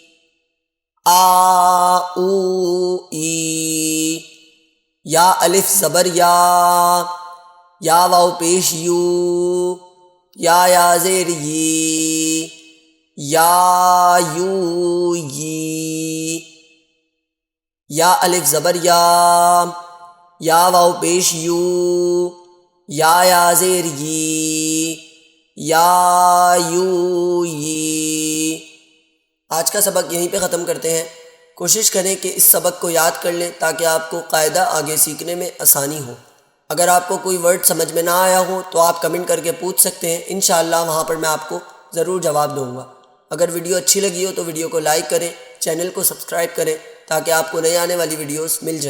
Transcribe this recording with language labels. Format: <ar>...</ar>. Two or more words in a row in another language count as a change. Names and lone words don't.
<ur>آ او ای، یا الف زبر یا واو پیش یو، یا زیر یی، یا یو یی، یا الف زبر یا واو پیش یو، یا زیر یی، یا یو یی۔ آج کا سبق یہیں پہ ختم کرتے ہیں۔ کوشش کریں کہ اس سبق کو یاد کر لیں تاکہ آپ کو قاعدہ آگے سیکھنے میں آسانی ہو۔ اگر آپ کو کوئی ورڈ سمجھ میں نہ آیا ہو تو آپ کمنٹ کر کے پوچھ سکتے ہیں، انشاءاللہ وہاں پر میں آپ کو ضرور جواب دوں گا۔ اگر ویڈیو اچھی لگی ہو تو ویڈیو کو لائک کریں، چینل کو سبسکرائب کریں تاکہ آپ کو نئے آنے والی ویڈیوز مل جائیں۔</ur>